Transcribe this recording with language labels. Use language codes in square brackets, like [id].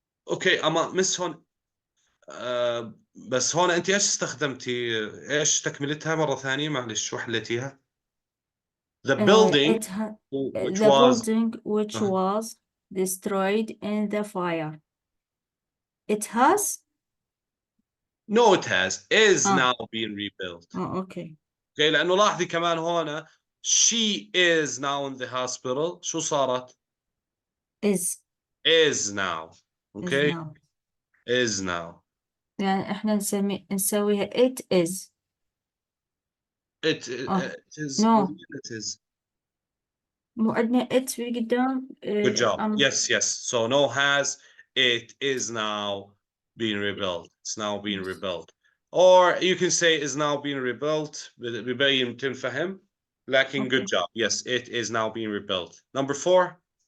[ar] اوكي اما مس هون بس هون انت ايش استخدمتي ايش تكملتها مره ثانيه معلش شو حليتيها [en] the building which the was building which was destroyed in the fire. It has. no it has is now being rebuilt Okay. [ar] اوكي لانه لاحظي كمان هون [en] she is now in the hospital [ar] شو صارت [en] is now okay is now [ar] يعني احنا نسويها [en] it is. it is No. it is [ar] مو عندنا it في قدام. [en] good job yes so no has it is now being rebuilt it's now being rebuilt or you can say is now being rebuilt [ar] ببين تنفهم لكن [en] good job yes it is now being rebuilt number 4